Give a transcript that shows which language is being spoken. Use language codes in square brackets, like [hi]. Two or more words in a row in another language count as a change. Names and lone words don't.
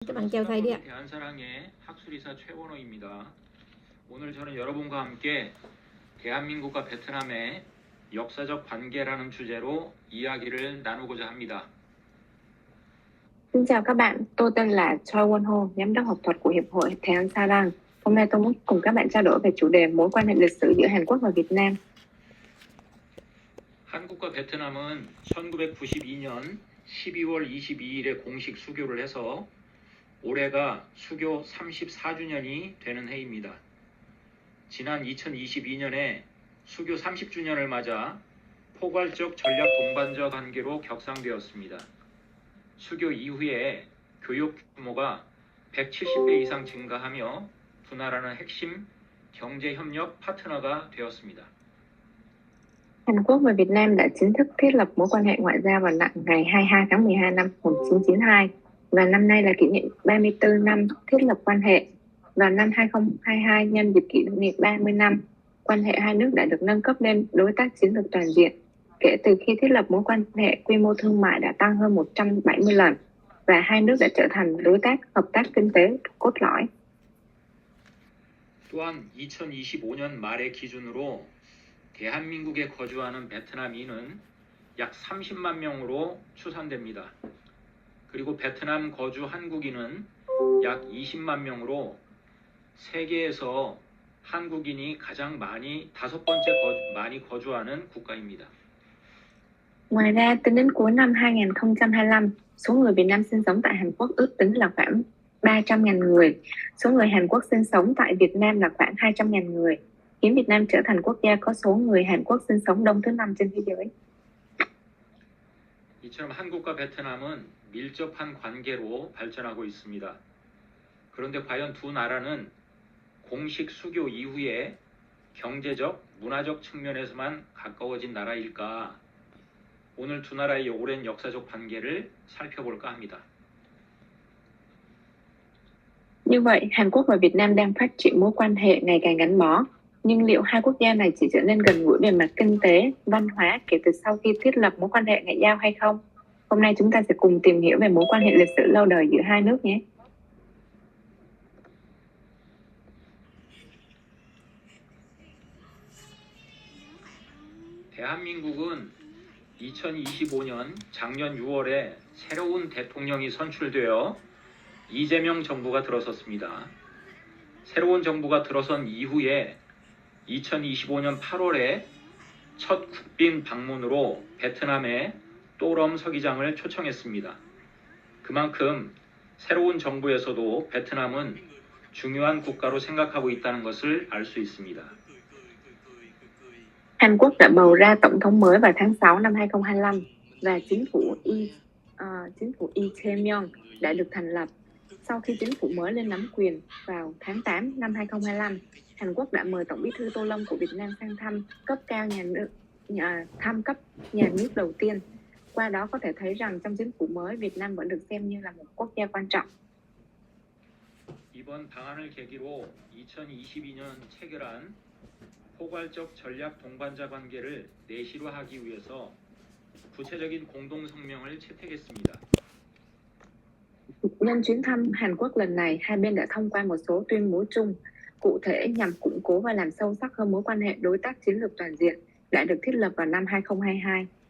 [vi] Các bạn chào thầy đi ạ. [ko] 대한사랑의 학술이사 최원호입니다. 오늘 저는 여러분과 함께 대한민국과 베트남의 역사적 관계라는 주제로 이야기를 나누고자 합니다. [vi] Xin chào các bạn, tôi tên là Choi Won Ho, giám đốc học thuật của Hiệp hội Thái An Sa Rang. Hôm nay tôi muốn cùng các bạn trao đổi về chủ đề mối quan hệ lịch sử giữa Hàn Quốc và Việt Nam. [ko] 한국과 베트남은 1992년 12월 22일에 공식 수교를 해서 올해가 수교 34주년이 되는 해입니다. 지난 2022년에 수교 30주년을 맞아 포괄적 전략 동반자 관계로 격상되었습니다. 수교 이후에 교육 규모가 170배 이상 증가하며 두 나라는 핵심 경제 협력 파트너가 되었습니다. [vi] Hàn Quốc và Việt Nam đã chính thức thiết lập mối quan hệ ngoại giao vào ngày 22 tháng 12 năm 1992 và năm nay là kỷ niệm 34 năm thiết lập quan hệ. Vào năm 2022 nhân dịp kỷ niệm 30 năm, quan hệ hai nước đã được nâng cấp lên đối tác chiến lược toàn diện. Kể từ khi thiết lập mối quan hệ, quy mô thương mại đã tăng hơn 170 lần và hai nước đã trở thành đối tác hợp tác kinh tế cốt lõi. [ko] 또한 2025년 말의 기준으로 대한민국에 거주하는 베트남인은 약 30만 명으로 추산됩니다. 그리고 베트남 거주 한국인은 약 20만 명으로 세계에서 한국인이 가장 다섯 번째 많이 거주하는 국가입니다. [vi] Ngoài ra, tính đến cuối năm 2025, số người Việt Nam sinh sống tại Hàn Quốc ước tính là khoảng 300.000 người. Số người Hàn Quốc sinh sống tại Việt Nam là khoảng 200.000 người, khiến Việt Nam trở thành quốc gia có số người Hàn Quốc sinh sống đông thứ 5 trên thế giới. [ko] 이처럼 한국과 베트남은 밀접한 관계로 발전하고 있습니다. 그런데 과연 두 나라는 공식 수교 이후에 경제적, 문화적 측면에서만 가까워진 나라일까? 오늘 두 나라의 오랜 역사적 관계를 살펴볼까 합니다. [vi] Như vậy, Hàn Quốc và Việt Nam đang phát triển mối quan hệ ngày càng gắn bó. Nhưng liệu hai quốc gia này chỉ trở nên gần gũi về mặt kinh tế, văn hóa kể từ sau khi thiết lập mối quan hệ ngoại giao hay không? Hôm nay chúng ta sẽ cùng tìm hiểu về mối quan hệ lịch sử lâu đời giữa hai nước nhé. [ko] 대한민국은 2025년 작년 6월에 새로운 대통령이 선출되어 이재명 정부가 들어섰습니다. 새로운 정부가 들어선 이후에 2025년 8월에 첫 국빈 방문으로 베트남의 또럼 서기장을 초청했습니다. 그만큼 새로운 정부에서도 베트남은 중요한 국가로 생각하고 있다는 것을 알 수 있습니다. [vi] Hàn Quốc đã bầu ra tổng thống mới vào tháng 6 năm 2025 và chính phủ Lee Jae-myung đã được thành lập. Sau khi chính phủ mới lên nắm quyền vào tháng 8 năm 2025, Hàn Quốc đã mời Tổng bí thư Tô Lâm của Việt Nam sang thăm cấp nhà nước đầu tiên. Qua đó có thể thấy rằng trong chính phủ mới, Việt Nam vẫn được xem như là một quốc gia quan trọng. [ko] 이번 방안을 계기로 2022년 체결한 포괄적 전략 동반자 관계를 내실화하기 위해서 구체적인 공동 성명을 채택했습니다. [vi] Nhân chuyến thăm Hàn Quốc lần này, hai bên đã thông qua một số tuyên bố chung cụ thể nhằm củng cố và làm sâu sắc hơn mối quan hệ đối tác chiến lược toàn diện đã được thiết lập vào năm 2022.